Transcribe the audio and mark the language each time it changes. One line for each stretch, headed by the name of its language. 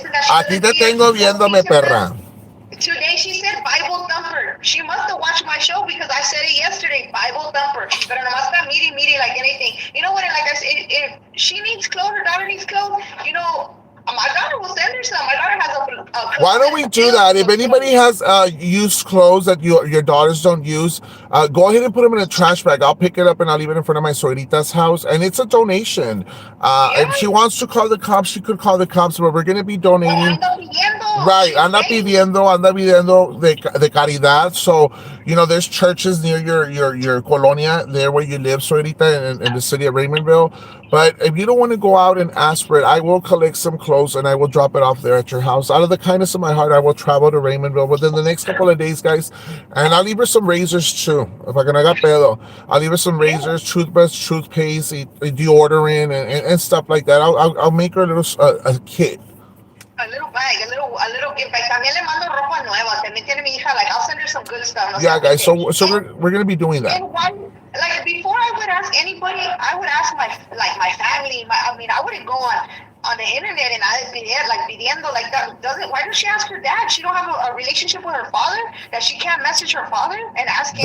Spanish: Aquí te tengo viéndome, perra.
English: Today she said Bible thumper. She must have watched my show because I said it yesterday, Bible thumper. But
Spanish: nomás está miri
English: like anything. You know what? Like I said, if she needs clothes, her daughter needs clothes, you know, my daughter will send her some. My daughter has a Why don't we do that? If anybody has used clothes that your daughters don't use, go ahead and put them in a trash bag. I'll pick it up and I'll leave it in front of my suegrita's house. And it's a donation. If she wants to call the cops, she could call the cops, but we're going to be donating.
Spanish: Right, anda pidiendo de caridad.
English: So, you know, there's churches near your colonia, there where you live, suegrita, in the city of Raymondville. But if you don't want to go out and ask for it, I will collect some clothes and I will drop it off there at your house. Out of the kindness of my heart, I will travel to Raymondville within the next couple of days, guys. And I'll leave her some razors too. If I can
Spanish: haga pedo,
English: I'll leave her some razors, toothbrush, toothpaste, deodorant, and stuff like that. I'll make her a little a kit. A little bag, a little gift bag.
Spanish: También le mando ropa nueva. También tiene mi hija.
English: Like, I'll send her some good stuff. No, yeah, guys. So we're gonna be doing that. And why? Like, before I would ask anybody, I would ask my family. I wouldn't go on the internet and pidiendo like that. Why does she ask her dad? She don't have a relationship with her father, that she can't message her father and ask him.